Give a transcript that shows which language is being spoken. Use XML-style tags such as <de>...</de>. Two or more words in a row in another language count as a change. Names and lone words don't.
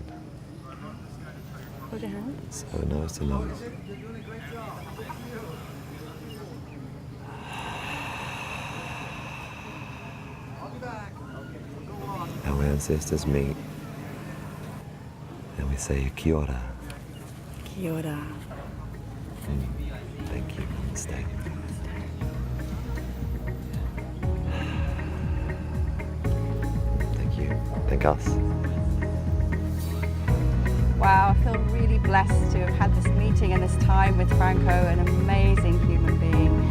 <en>Hold your hands. So nose to nose. Our ancestors meet and we say</en> <mi>kia ora. Kia ora.</mi> <en>Thank you. Stay. Thank you. Thank us. Wow, I feel really blessed to have had this meeting and this time with Franko, an amazing human being.</en>